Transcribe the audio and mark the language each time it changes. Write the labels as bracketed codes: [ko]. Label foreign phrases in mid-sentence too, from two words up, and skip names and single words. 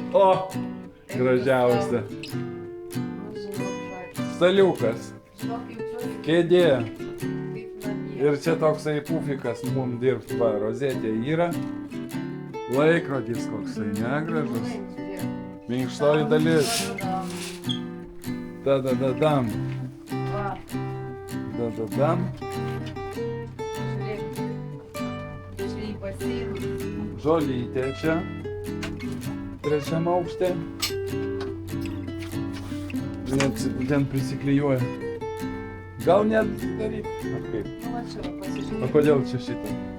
[lt] O, gražiausia. Staliukas, kėdė. Ir čia toksai pufikas mum dirbt, va, rozetė yra. Laikrodis koksai negražus. Minkštoji dalis. Da-da-da-dam. Da-da-dam. Žolytė čia, trečiam aukšte. Net ten prisiklijuoja. Gal net daryt? O kodėl čia šitą?